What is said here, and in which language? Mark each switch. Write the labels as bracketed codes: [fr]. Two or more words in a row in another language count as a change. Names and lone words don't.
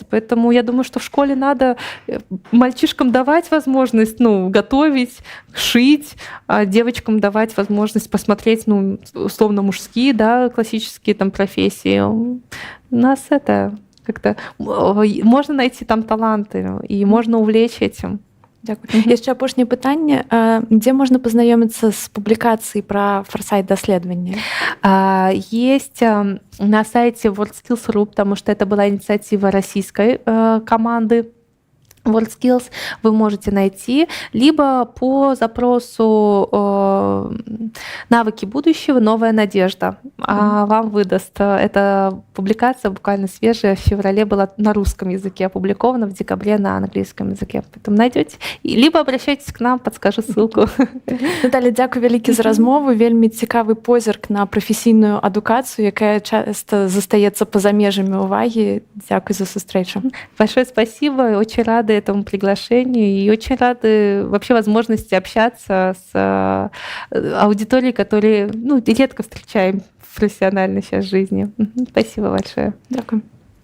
[ru] Поэтому я думаю, что в школе надо мальчишкам давать возможность, ну, готовить, шить, а девочкам давать возможность посмотреть, ну, условно мужские, да, классические там профессии. У нас это как-то можно найти там таланты и можно увлечь этим. [be] Дзякуй. Яшчэ апошняе пытанне, дзе можна пазнаёміцца з публікацыяй пра форсайт-даследаванне? [ru] Есть на сайте WorldSkills.ru, потому что это была инициатива российской команды WorldSkills, вы можете найти, либо по запросу «Навыки будущего. Новая надежда». Вам выдаст. Эта публикация буквально свежая, в феврале была на русском языке опубликована, в декабре на английском языке. Поэтому найдете. Либо обращайтесь к нам, подскажу ссылку. [be] Наталя, дзякуй вялікі за размову. Вельмі цікавы позірк на прафесійную адукацыю, якая часто застаецца па-за межамі ўвагі. Дзякуй за сустрэчу. [ru] Большое спасибо. Очень рада этому приглашению и очень рады вообще возможности общаться с аудиторией, которую, ну, редко встречаем в профессиональной сейчас жизни. Спасибо большое. [uk] Дякую.